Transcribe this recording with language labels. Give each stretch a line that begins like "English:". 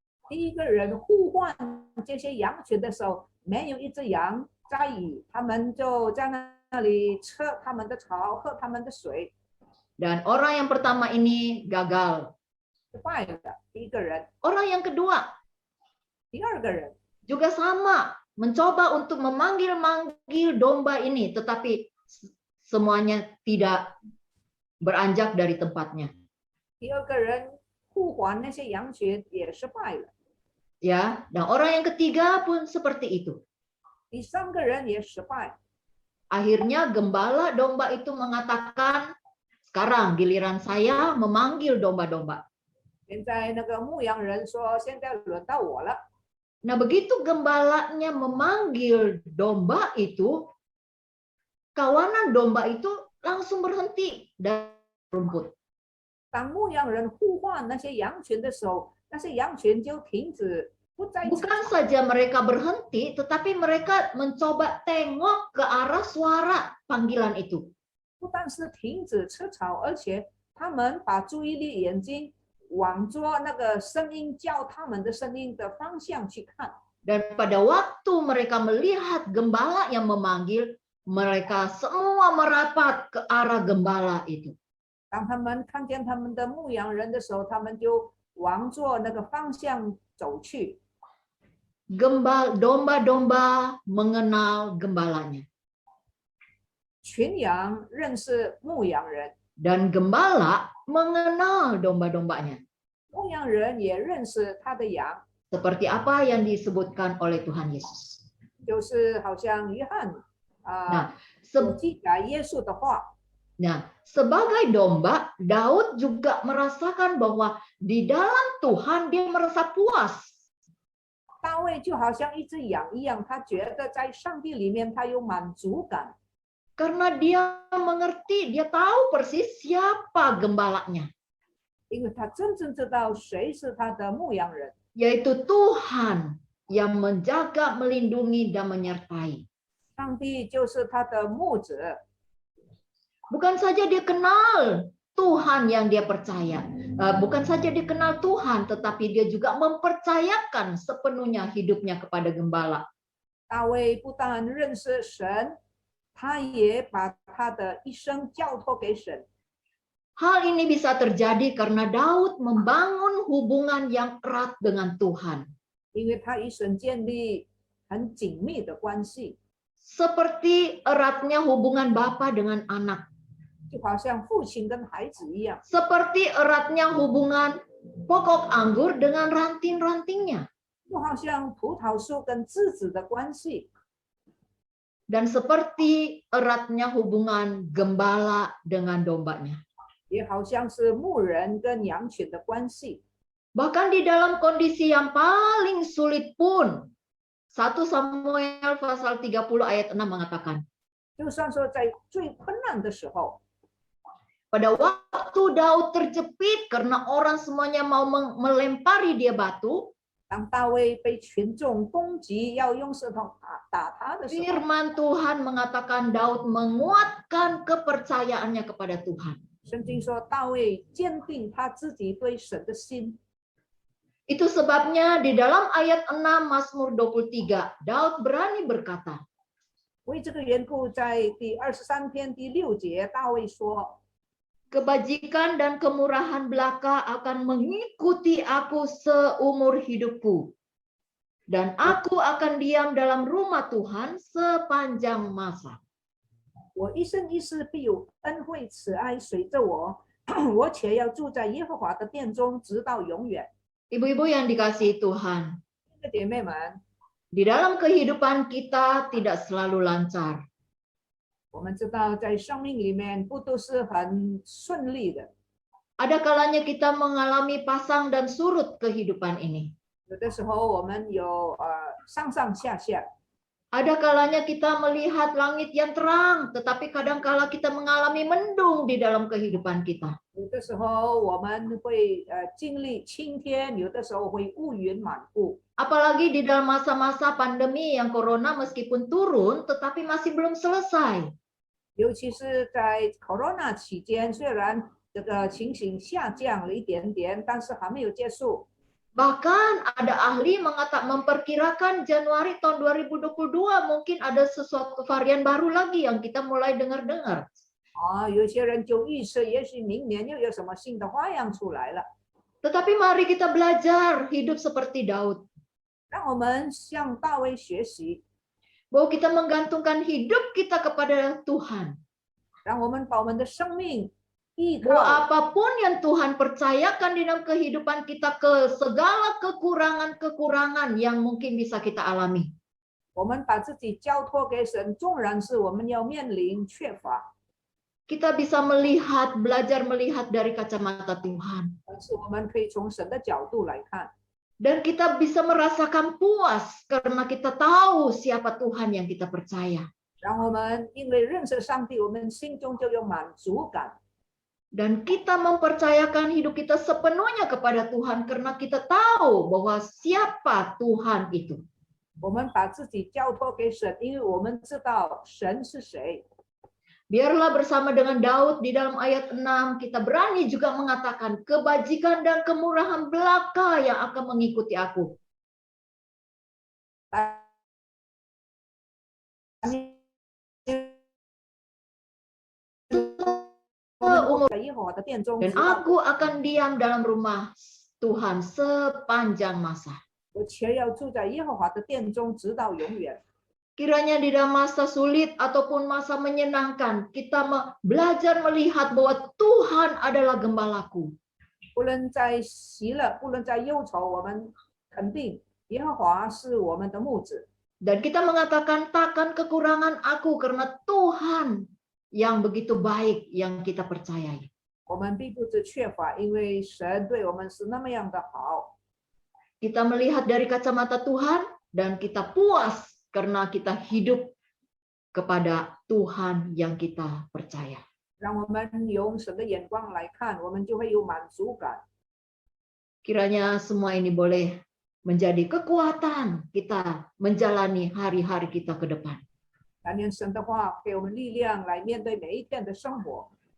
Chinese: 第一个人呼唤这些羊群的时候，没有一只羊在意，他们就在那里吃他们的草，喝他们的水。
Indonesian: Dan orang yang pertama ini gagal.
Chinese: 坏的第一个人，
Indonesian: Orang yang kedua
Chinese: 第二个人
Indonesian: juga sama, mencoba untuk memanggil-manggil domba ini, tetapi semuanya tidak beranjak dari tempatnya.
Chinese: 第二个人呼唤那些羊群也失败了，
Indonesian: Ya, dan orang yang ketiga pun seperti itu.
Chinese: 第三个人也失败。
Indonesian: Akhirnya gembala domba itu mengatakan, sekarang giliran saya memanggil domba-domba.
Chinese: 现在那个牧羊人说：“现在轮到我了。
Indonesian: Nah, begitu gembalanya memanggil domba itu, kawanan domba itu langsung berhenti dari rumput. ”
Chinese: 当牧羊人呼唤那些羊群的时候，那些羊群就停止，不再吃
Indonesian: Bukan saja mereka berhenti, tetapi mereka mencoba tengok ke arah suara panggilan itu.
Chinese: 不但是停止吃草，而且他们把注意力眼睛往着那个声音叫他们的声音的方向去看。
Indonesian: Dan pada waktu mereka melihat gembala yang memanggil, mereka semua merapat ke arah gembala itu.
Chinese: 当他们看见他们的牧羊人的时候，他们就往着那个方向走去。
Indonesian: Domba-domba mengenal gembalanya.
Chinese: 群羊认识牧羊人，
Indonesian: Dan gembala mengenal domba-dombanya.
Chinese: 牧羊人也认识他的羊，
Indonesian: Seperti apa yang disebutkan oleh Tuhan Yesus.
Chinese: 就是好像约翰
Indonesian: Nah,
Chinese: 所记载耶稣的话。
Indonesian: Nah, sebagai domba, Daud juga merasakan bahwa di dalam Tuhan dia merasa puas.
Chinese: 大卫就好像一只羊一样，他觉得在上帝里面他有满足感，
Indonesian: Karena dia mengerti, dia tahu persis siapa gembalanya,
Chinese: 因为他真正知道谁是他的牧羊人，
Indonesian: yaitu Tuhan yang menjaga, melindungi, dan menyertai.
Chinese: 上帝就是他的牧者。
Indonesian: Bukan saja dia kenal Tuhan yang dia percaya, bukan saja dia kenal Tuhan, tetapi dia juga mempercayakan sepenuhnya hidupnya kepada gembala.
Chinese: 大卫不但认识神，他也把他的一生交托给神。
Indonesian: Hal ini bisa terjadi karena Daud membangun hubungan yang erat dengan Tuhan.
Chinese: 因为他与神建立很紧密的关系，
Indonesian: Seperti eratnya hubungan bapa dengan anak.
Chinese: 就好像父亲跟孩子一样，
Indonesian: Seperti eratnya hubungan pokok anggur dengan ranting-rantingnya.
Chinese: 就好像葡萄树跟枝子的关系，
Indonesian: Dan seperti eratnya hubungan gembala dengan dombanya.
Chinese: 也好像是牧人跟羊群的关系。
Indonesian: Bahkan di dalam kondisi yang paling sulit pun, 1 Samuel pasal 30 ayat 6 mengatakan,
Chinese: 就算说在最困难的时候，
Indonesian: pada waktu Daud terjepit karena orang semuanya mau melempari dia batu,
Chinese: 当大卫被群众攻击，要用石头打他的时候，
Indonesian: firman Tuhan mengatakan Daud menguatkan kepercayaannya kepada Tuhan.
Chinese: 圣经说大卫坚定他自己对神的心。
Indonesian: Itu sebabnya di dalam ayat 6 Mazmur 23, Daud berani berkata,
Chinese: 为这个缘故，在第23篇第6节，大卫说：
Indonesian: kebajikan dan kemurahan belaka akan mengikuti aku seumur hidupku. Dan aku akan diam dalam rumah Tuhan sepanjang masa.
Chinese: 我一生一世必有恩惠慈爱随着我，我且要住在耶和华的殿中，直到永远。
Indonesian: Ibu-ibu yang dikasihi Tuhan,
Chinese: 姐妹们，
Indonesian: di dalam kehidupan kita tidak selalu lancar.
Chinese: 我们知道在生命里面不都是很顺利的，
Indonesian: Ada kalanya kita mengalami pasang dan surut kehidupan ini.
Chinese: 有的时候我们有上上下下，
Indonesian: Ada kalanya kita melihat langit yang terang, tetapi kadangkala kita mengalami mendung di dalam kehidupan kita.
Chinese: 有的时候我们会经历晴天，有的时候会乌云满布。
Indonesian: Apalagi di dalam masa-masa pandemi yang corona meskipun turun, tetapi masih belum selesai.
Chinese: 尤其是在 Corona 期间，虽然这个情形下降了一点点，但是还没有结束。
Indonesian: Bahkan ada ahli memperkirakan Januari tahun 2022 mungkin ada sesuatu varian baru lagi yang kita mulai dengar-dengar.
Chinese: 有些人就预测，也许明年又有什么新的花样出来了。
Indonesian: Tetapi mari kita belajar hidup seperti Daud.
Chinese: 让我们向大卫学习，
Indonesian: Bahwa kita menggantungkan hidup kita kepada Tuhan.
Chinese: 让我们把我们的生命依
Indonesian: Bahwa
Chinese: 靠
Indonesian: apapun yang Tuhan percayakan di dalam kehidupan kita, ke segala kekurangan-kekurangan yang mungkin bisa kita alami.
Chinese: 我们把自己交托给神，纵然是我们要面临缺乏，
Indonesian: Kita bisa belajar melihat dari kacamata Tuhan.
Chinese: 但是我们可以从神的角度来看，
Indonesian: Dan kita bisa merasakan puas karena kita tahu siapa Tuhan yang kita percaya.
Chinese: 让我们因为认识上帝，我们心中就有满足感。
Indonesian: Dan kita mempercayakan hidup kita sepenuhnya kepada Tuhan karena kita tahu bahwa siapa Tuhan itu.
Chinese: 我们把自己交托给神，因为我们知道神是谁。
Indonesian: Biarlah bersama dengan Daud di dalam ayat 6 kita berani juga mengatakan kebajikan dan kemurahan belaka yang akan mengikuti aku.
Chinese: 在耶和华的殿中，
Indonesian: Dan aku akan diam dalam rumah Tuhan sepanjang masa.
Chinese: 我且要住在耶和华的殿中，直到永远。
Indonesian: Kiranya di dalam masa sulit ataupun masa menyenangkan, kita belajar melihat bahwa Tuhan adalah gembalaku.
Chinese: 不论在喜乐，不论在忧愁，我们肯定耶和华是我们的牧者。
Indonesian: Dan kita mengatakan takkan kekurangan aku karena Tuhan yang begitu baik yang kita percayai.
Chinese: 我们并不是缺乏，因为神对我们是那么样的好。
Indonesian: Kita melihat dari kacamata Tuhan dan kita puas karena kita hidup kepada Tuhan yang kita percaya.
Chinese: 让我们用神的眼光来看，我们就会有满足感。
Indonesian: Kiranya semua ini boleh menjadi kekuatan kita menjalani hari-hari kita ke depan.
Chinese: 但愿神的话给我们力量来面对每一天的生活。